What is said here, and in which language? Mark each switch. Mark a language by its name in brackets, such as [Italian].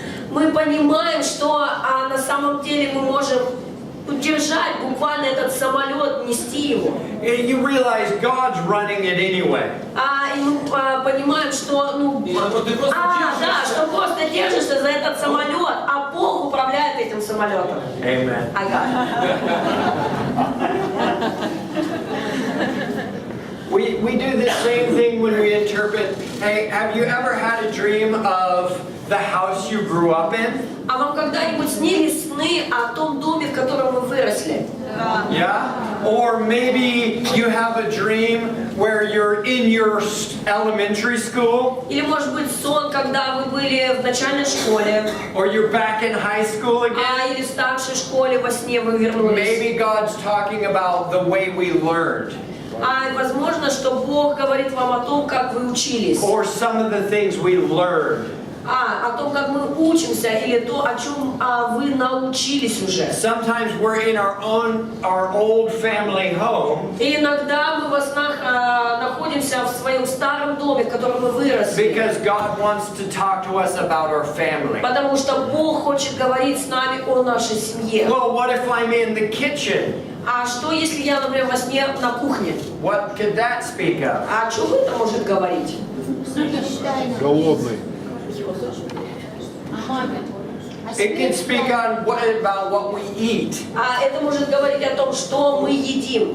[Russian] Мы понимаем, что на самом деле мы можем удержать буквально этот самолет, нести его. [English] And you realize God's running it anyway. [Russian] И мы понимаем, что что просто держишься за этот самолет, а Бог управляет этим самолетом. [English] Amen. We do the same thing when we interpret. Hey, have you ever had a dream of the house you grew up in? [Russian] А вам когда-нибудь снились сны о том доме, в котором вы выросли? [English] Yeah? Or maybe you have a dream where you're in your elementary school. [Russian] Или может быть сон, когда вы были в начальной школе. [English] Or you're back in high school again. [Russian] Или в старшей школе во сне вы вернулись. [English] Maybe God's talking about the way we learned. [Russian] А возможно, что Бог говорит вам о том, как вы учились. [English] or some of the things we learned. [Russian] О том, как мы учимся, или то, о чем вы научились уже. [English] Sometimes we're in our old family home [Russian] И иногда мы во снах находимся в своем старом доме, в котором мы выросли. [English] because God wants to talk to us about our family. [Russian] Потому что Бог хочет говорить с нами о нашей семье. [English] Well, what if I'm in the kitchen? [Russian] А что, если я, например, во сне на кухне? [English] What could that speak of? [Russian] А о чем это может говорить? Голодный. [English] It can speak on about what we eat, [Russian] А это может говорить о том, что мы едим,